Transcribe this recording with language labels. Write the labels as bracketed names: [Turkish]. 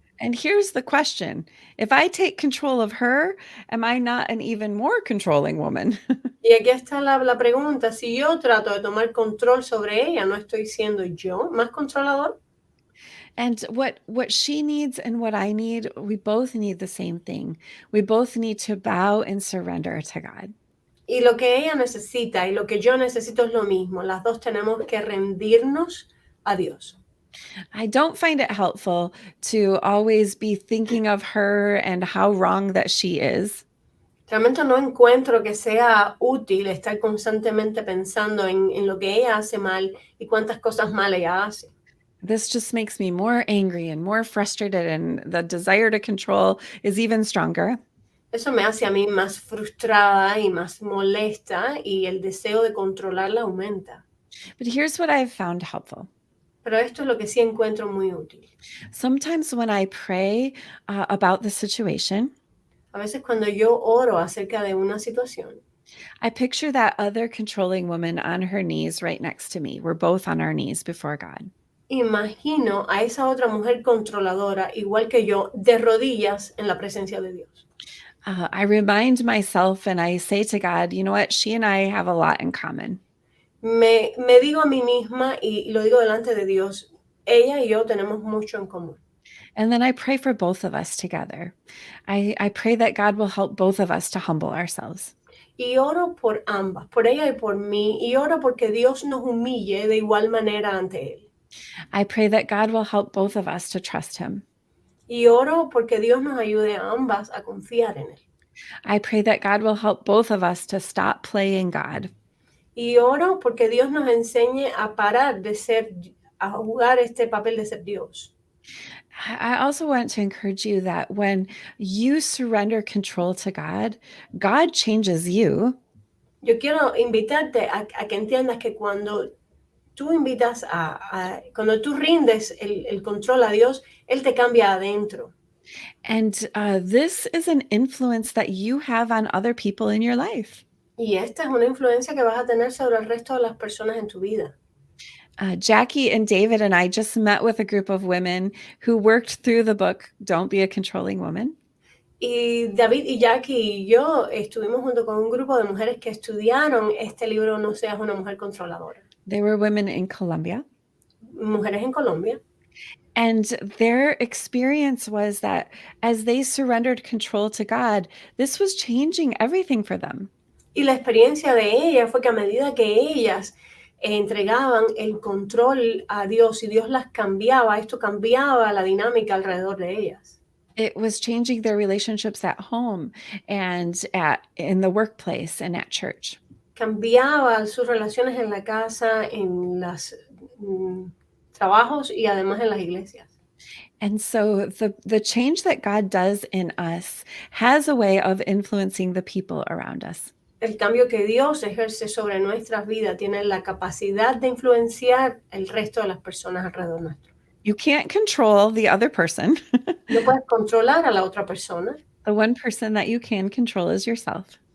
[English] And here's the question. If I take control of her, am I not an even more controlling woman? [Spanish] Y aquí está la pregunta, si yo trato de tomar control sobre ella, ¿no estoy siendo yo más controlador? [English] And what she needs and what I need, we both need the same thing. We both need to bow and surrender to God. [Spanish] Y lo que ella necesita y lo que yo necesito es lo mismo. Las dos tenemos que rendirnos a Dios. [English] I don't find it helpful to always be thinking of her and how wrong that she is. [Spanish] Realmente no encuentro que sea útil estar constantemente pensando en lo que ella hace mal y cuántas cosas mal ella hace. [English] This just makes me more angry and more frustrated, and the desire to control is even stronger. [Spanish] Eso me hace a mí más frustrada y más molesta y el deseo de controlarla aumenta. [English] But here's what I've found helpful. [Spanish] Pero esto es lo que sí encuentro muy útil. [English] Sometimes when I pray about the situation, [Spanish] A veces cuando yo oro acerca de una situación, [English] I picture that other controlling woman on her knees right next to me. We're both on our knees before God. [Spanish] imagino a esa otra mujer controladora, igual que yo, de rodillas en la presencia de Dios. [English] I remind myself and I say to God, you know what? She and I have a lot in common. [Spanish] Me digo a mí misma y lo digo delante de Dios, ella y yo tenemos mucho en común. [English] And then I pray for both of us together. I pray that God will help both of us to humble ourselves. [Spanish] Y oro por ambas, por ella y por mí, y oro porque Dios nos humille de igual manera ante Él. [English] I pray that God will help both of us to trust Him. [Spanish] Y oro porque Dios nos ayude a ambas a confiar en Él. [English] I pray that God will help both of us to stop playing God. [Spanish] Y oro porque Dios nos enseñe a parar a jugar este papel de ser Dios. [English] I also want to encourage you that when you surrender control to God, God changes you. [Spanish] Yo quiero invitarte a que entiendas que cuando tú cuando tú rindes el control a Dios, Él te cambia adentro. [English] And this is an influence that you have on other people in your life. [Spanish] Y esta es una influencia que vas a tener sobre el resto de las personas en tu vida. [English] Jackie and David and I just met with a group of women who worked through the book, Don't Be a Controlling Woman. [Spanish] Y David y Jackie y yo estuvimos junto con un grupo de mujeres que estudiaron este libro, No seas una mujer controladora. [English] They were women in Colombia. [Spanish] Mujeres en Colombia. [English] And their experience was that as they surrendered control to God, this was changing everything for them. [Spanish] Y la experiencia de ella fue que a medida que ellas entregaban el control a Dios y Dios las cambiaba, esto cambiaba la dinámica alrededor de ellas. [English] It was changing their relationships at home and in the workplace and at church. [Spanish] Cambiaba sus relaciones en la casa, en los trabajos y además en las iglesias. [English] And so the change that God does in us has a way of influencing the people around us. [Spanish] El cambio que Dios ejerce sobre nuestras vidas tiene la capacidad de influenciar el resto de las personas alrededor nuestro. [English] You can't control the other person. [Spanish] No puedes controlar a la otra persona. [English] The one person that you can control is yourself.